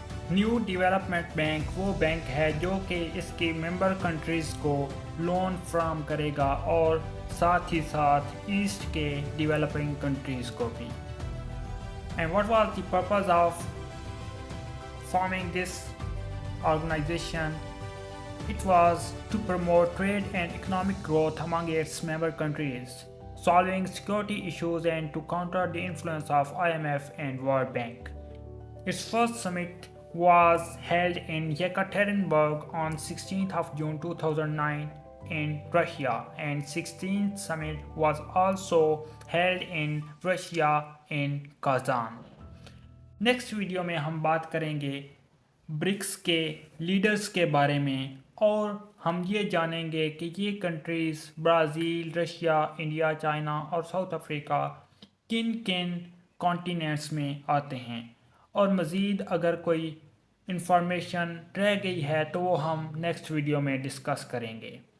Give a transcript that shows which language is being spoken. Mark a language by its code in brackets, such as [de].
[ur] New development bank وہ bank ہے جو کہ اس کی ممبر کنٹریز کو لون فراہم کرے گا، اور ساتھ ہی ساتھ ایسٹ کے ڈیولپنگ کنٹریز کو بھی۔ [en] And what was the purpose of forming this organization? It was to promote trade and economic growth among its member countries, solving security issues and to counter the influence of IMF and World Bank. Its first summit was held in Yekaterinburg on 16th of June 2009 in Russia, and 16th summit was also held in Russia in Kazan. [ur] Next video میں ہم بات کریں گے BRICS کے leaders کے بارے میں، اور ہم یہ جانیں گے کہ یہ countries Brazil, Russia, India, China اور ساؤتھ افریقہ کن کن کانٹیننٹس میں آتے ہیں، اور مزید اگر کوئی انفارمیشن رہ گئی ہے تو وہ ہم نیکسٹ ویڈیو میں ڈسکس کریں گے۔